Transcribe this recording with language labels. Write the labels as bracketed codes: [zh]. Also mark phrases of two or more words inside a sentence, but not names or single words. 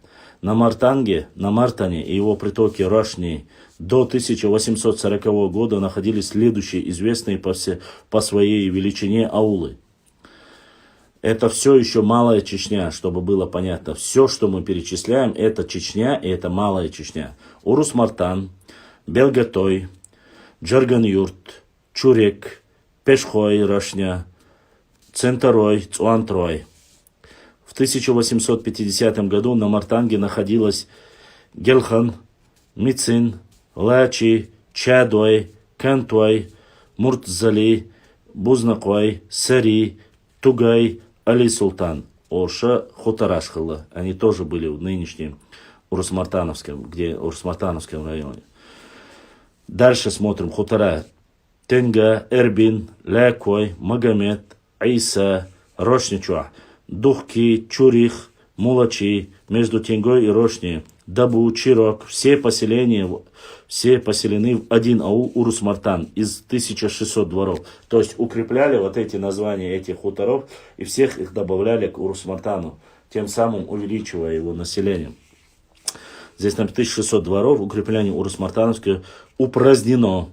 [ru] На Мартане и его притоки Рошни до 1840 года находились следующие известные по своей величине аулы. Это все еще Малая Чечня, чтобы было понятно. Все, что мы перечисляем, это Чечня и это Малая Чечня. Урус-Мартан, Белгатой, Джарган-Юрт, Чурек, Пешхой, Рошня, Центрой, Цуантрой. В 1850 году на Мартанге находилось Гелхан, Мицин, Лачи, Чадой, Кантуай, Муртзали, Бузнакой, Сари, Тугай, Али Султан, Орша, Хотарашхала. Они тоже были в нынешнем Урус-Мартановском районе. Дальше смотрим. Хотара. Тенга, Эрбин, Лякой, Магомед, Айса, Рошничуа, Духки, Чурих, Мулачи, между Тенгой и Рошни, Дабу, Чирок. Все поселены в один аул Урус-Мартан из 1600 дворов. То есть укрепляли вот эти названия этих хуторов и всех их добавляли к Урус-Мартану, тем самым увеличивая его население. Здесь на 1600 дворов укрепление Урус-Мартановское упразднено.